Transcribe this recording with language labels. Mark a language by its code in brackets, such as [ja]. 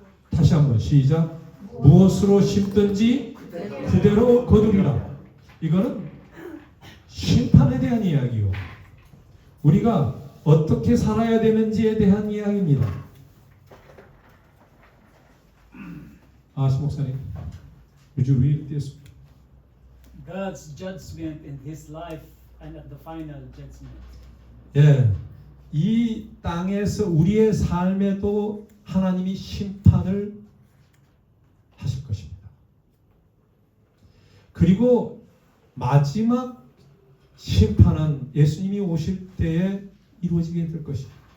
[ko] 다시 한번 시작. 무엇으로 심든지 그대로 거두리라. 이거는 심판에 대한 이야기요. 우리가 어떻게 살아야 되는지에 대한 이야기입니다. [en] 목사님, would you read this? God's judgment in His life and at the final judgment. [ko] 예, 이 땅에서 우리의 삶에도 하나님이 심판을 하실 것입니다. 그리고 마지막 심판은 예수님이 오실 때에 이루어지게 될 것입니다.